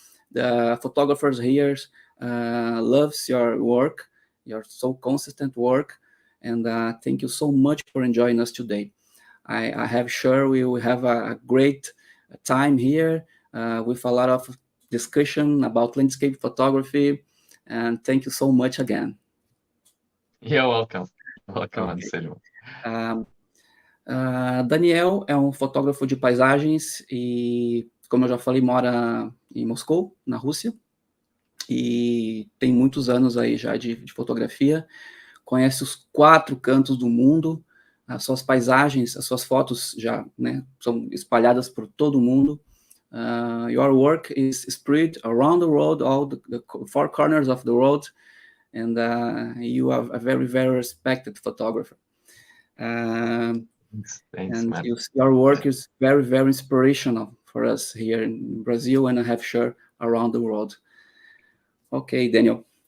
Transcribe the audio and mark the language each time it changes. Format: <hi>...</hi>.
<en>The photographers here loves your work, your so consistent work, and thank you so much for joining us today. I have sure we will have a great time here with a lot of discussion about landscape photography, and thank you so much again. You're welcome. Welcome, Okay. Anselmo.</en> <pt>Daniel é um fotógrafo de paisagens e, como eu já falei, mora em Moscou, na Rússia, e tem muitos anos aí já de fotografia, conhece os 4 cantos do mundo, as suas paisagens, as suas fotos já, né, são espalhadas por todo o mundo.</pt> <en>Your work is spread around the world, all the 4 corners of the world, and you are a very, very respected photographer. Thanks, and man. your work is very, very inspirational for us here in Brazil, and I have sure around the world. Okay, Daniel.</en>